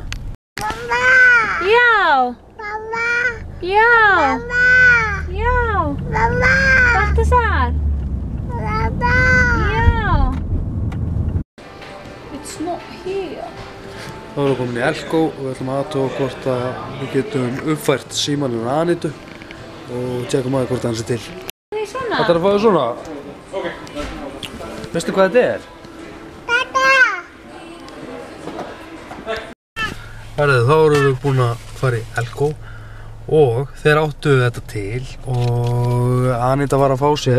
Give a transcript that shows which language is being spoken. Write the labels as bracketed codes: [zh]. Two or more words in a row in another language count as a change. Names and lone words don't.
[is] Mamma! Já! Mamma! Já! Mamma! Já! Mamma! Baltasar! Mamma! Já! [en] It's not here. [is] Þá erum við komin í Elko og við ætlum að athuga hvort að við getum uppfært símanum Anitu og tjekkum aðeins hvort hann sé til. Það er svona? Þetta er að fá þér svona? Ok. Veistu hvað þetta er? Herðu, þá erum við búin að fara í Elko og þeir áttu þetta til og Anita var að fá sér